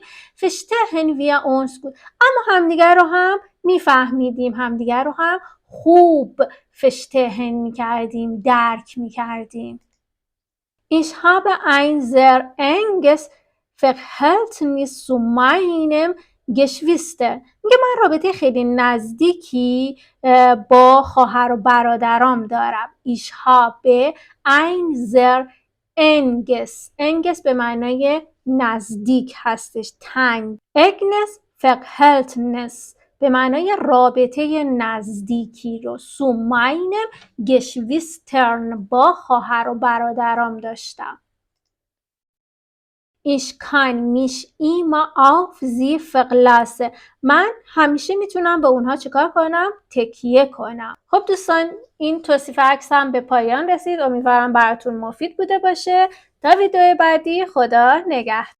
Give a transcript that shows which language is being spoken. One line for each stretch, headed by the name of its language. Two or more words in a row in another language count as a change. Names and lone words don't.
German: verstehen wir uns gut
Persian: اما همدیگه رو هم میفهمیدیم، همدیگه رو هم خوب verstehen میکردیم، درک میکردیم.
German: Ich habe ein sehr enges Verhältnis zu meinem Geschwister.
Persian: میگه من رابطه خیلی نزدیکی با خواهر و برادرام دارم.
German: Ich habe ein sehr enges
Persian: به معنای نزدیک هستش، تنگ.
German: enges Verhältnis
Persian: به معنای رابطه نزدیکی رو
German: zu meinem Geschwistern
Persian: با خواهر و برادرام داشتم.
German: Ich kann mich immer auf sie verlassen.
Persian: من همیشه میتونم به اونها چیکار کنم؟ تکیه کنم. خب دوستان، این توصیف عکس هم به پایان رسید. امیدوارم براتون مفید بوده باشه. تا ویدیو بعدی، خدا نگهدار.